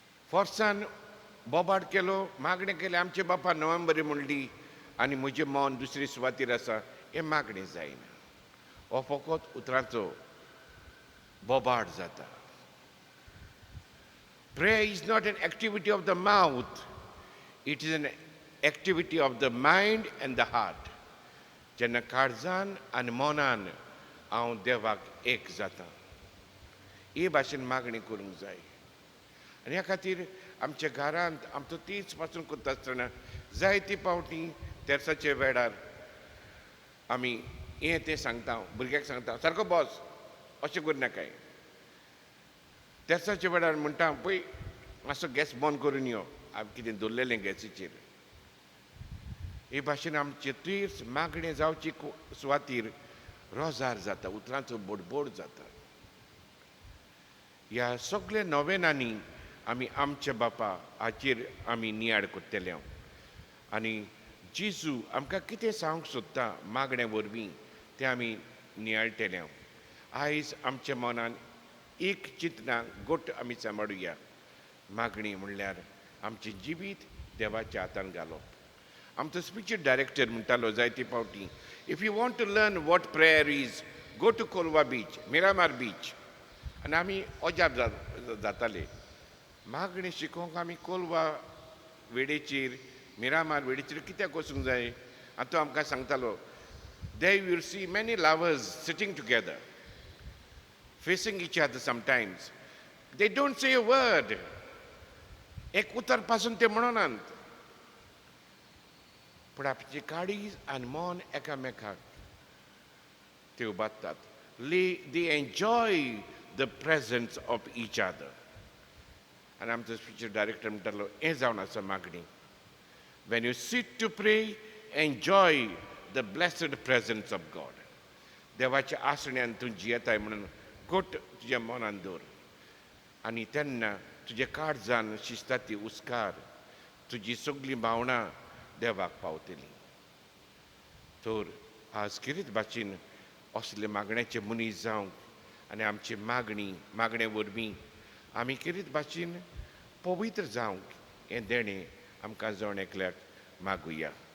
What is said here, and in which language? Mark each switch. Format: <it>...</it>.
<gom>फोर्सान बोबाड केलो, मागणें केलें, आमचे बापा नोव्हेंबर म्हणली आनी म्हजें मन दुसरे सुवातेर आसा, हें मागणें जायना. हो फकत उतरांचो बोबाड जाता.</gom> <en>Prayer is not an activity of the mouth. It is an activity of the mind and the heart.</en> <gom>जेन्ना काळजान आनी मनान हांव देवाक एक जाता, हे भाशेन मागणी करूंक जाय. आनी ह्या खातीर आमच्या घरांत आमचो तीच पासून करता आसतना जायती फावटी तेर्साच्या वेळार आमी हें तें सांगता, भुरग्याक सांगता, सारको बॉस अशें करनाकाय. तेर्साच्या वेळार म्हणटा, पळय मातसो गॅस बंद करून यो, हांवें कितें दवरलेलें गॅसीचेर. हे भाशेन आमचे तीर्स मागणें जावची सुवातेर रोजार जाता, उतरांचो बडबड जाता. ह्या सगळ्या नोवेनांनी आमी आमच्या बापा हाचेर आमी नियाड कोत्तेले. आनी जेजू आमकां कितें सांगूंक सोदता मागण्या वरवीं तें आमी नियाळटले. आयज आमच्या मनान एक चिंतना गोट आमी सांबाळुया. मागणी म्हणल्यार आमचें जिवीत देवाच्या हातान घालप. आमचो स्पिरिच्युअल डायरेक्टर म्हणटालो जायते फावटी,</gom> <en>if you want to learn what prayer is, go to</en> <gom>Colva beach, Miramar beach. आनी आमी अजाप जाताले. मागणी शिकोवंक आमी कोलवा वेडेचेर, मिरामार वेडेचेर कित्याक वचूंक जाय? आनी तो आमकां सांगतालो,</gom> <en>there you will see many lovers sitting together, facing each other sometimes. They don't say a word.</en> <gom>एक उतर पासून ते म्हणनात. पूण आपली काळीज आनी मन एकामेकाक ते उबारतात.</gom> <en>They enjoy the presence of each other.</en> <gom>आनी आमचो स्पिरिच्युअल डायरेक्टर म्हणटालो, हें जावन आसा मागणी.</gom> <en>When you sit to pray, enjoy the blessed presence of God.</en> <gom>देवाच्या आसण्यान तूं जियेताय म्हणून गोट तुज्या मनान दवर. आनी तेन्ना तुजे काळजान शिजता ती उस्कार तुजी सगळीं भावनां देवाक पावतली. तर आज किरीत भाशेन असले मागण्याचे मनीस जावंक आनी आमची मागणे वरवीं आमी किरीत भाशेन पवित्र जावंक हें देणें आमकां जण एकल्याक मागुया.</gom>